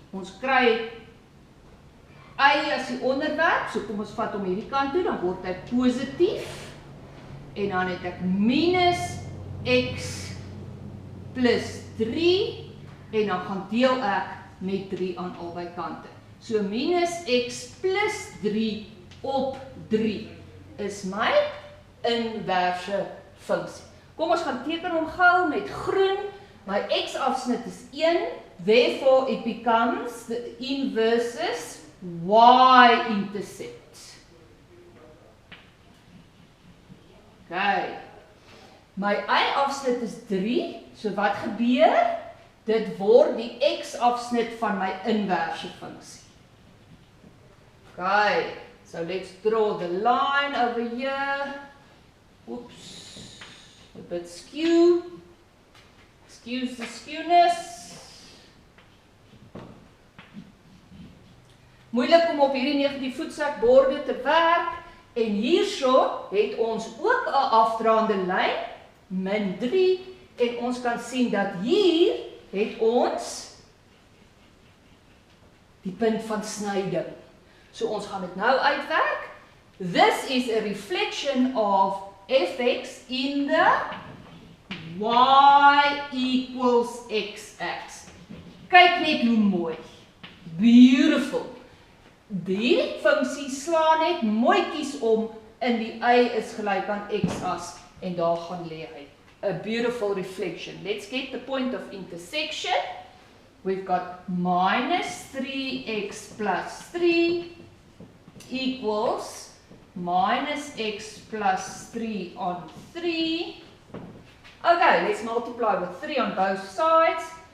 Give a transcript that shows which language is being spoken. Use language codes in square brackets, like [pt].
[af] Ons kry y as die onderwerp, so kom ons vat hom hierdie kant toe, dan word hy positief. En dan het ek minus x plus 3, en dan gaan deel ek met 3 aan albei kante. So minus x plus 3 op 3 is my inverse funksie. Kom ons gaan teken hom gou met groen. My x-afsnit is 1, [en] therefore it becomes the inverse y-intercept. [af] Okay. My y-afsnit is 3, so wat gebeur? Dit word die x-afsnit van my inverse funksie. [en] Okay, so let's draw the line over here. Oops, a bit skew. Excuse the skewness. [af] Moeilik om op hierdie negatief voetsakborde te werk. En hierso het ons ook 'n afdraande lyn, min 3. En ons kan sien dat hier het ons die punt van snyding. So ons gaan dit nou uitwerk. [en] This is a reflection of fx in the y equals x-axis. [af] Kyk net hoe mooi. Beautiful. Die funksie slaan net mooietjies om in die y is gelyk aan x-as en daar gaan lê hy. [en] A beautiful reflection. Let's get the point of intersection. We've got minus 3x plus 3 equals minus x plus 3 on 3. Okay, let's multiply with 3 on both sides.